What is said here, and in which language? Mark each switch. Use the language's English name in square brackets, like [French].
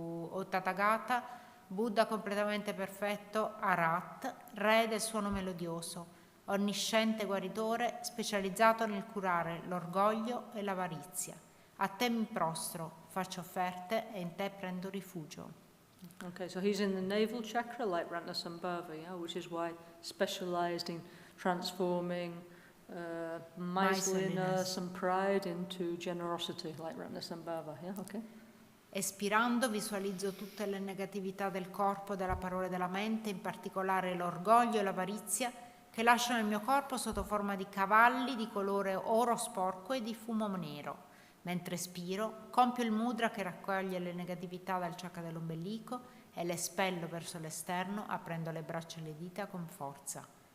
[Italian] O Tathagata, Buddha completamente perfetto, Arat, re del suono melodioso, onnisciente guaritore specializzato nel curare l'orgoglio e l'avarizia. A te mi prostro, faccio offerte e in te prendo rifugio. [English] Okay, so he's in the navel chakra like Ratnasambhava, yeah, which is why specialized in transforming miserliness and pride into generosity like Ratnasambhava, yeah, okay. [Italian] Espirando visualizzo tutte le negatività del corpo, della parola e della mente, in particolare l'orgoglio e l'avarizia, che lasciano il mio corpo sotto forma di cavalli di colore oro sporco e di fumo nero. Mentre espiro, compio il mudra che raccoglie le negatività dal chakra dell'ombelico e le espello verso l'esterno, aprendo le braccia e le dita con forza.